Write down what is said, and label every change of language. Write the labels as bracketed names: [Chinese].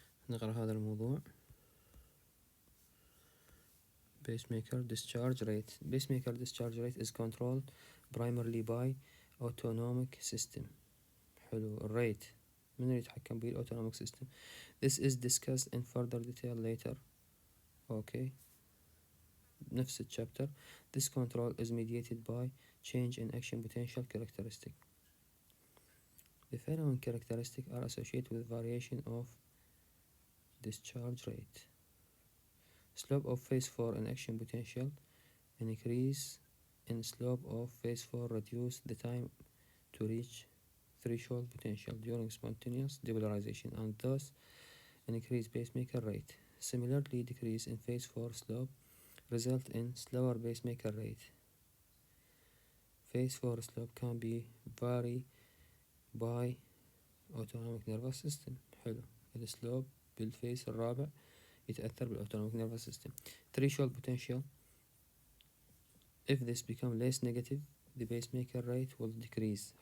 [Arabic] نقرأ هذا الموضوع. [English] Pacemaker discharge rate. Pacemaker discharge rate is controlled primarily by autonomic system. [Arabic] حلو. الريت من اللي يتحكم به [English] autonomic system. This is discussed in further detail later. Okay. [Arabic] نفس الchapter. [English] This control is mediated by change in action potential characteristic. The following characteristics are associated with variation of discharge rate. Slope of phase 4 in action potential. An increase in slope of phase 4 reduce the time to reach threshold potential during spontaneous depolarization and thus an increased pacemaker rate. Similarly, decrease in phase 4 slope result in slower pacemaker rate. Phase 4 slope can be varied by autonomic nervous system. [Arabic] حلو. السلوب بالفيس الرابع يتأثر بال [English] autonomic nervous system. Threshold potential. If this become less negative, the pacemaker rate will decrease.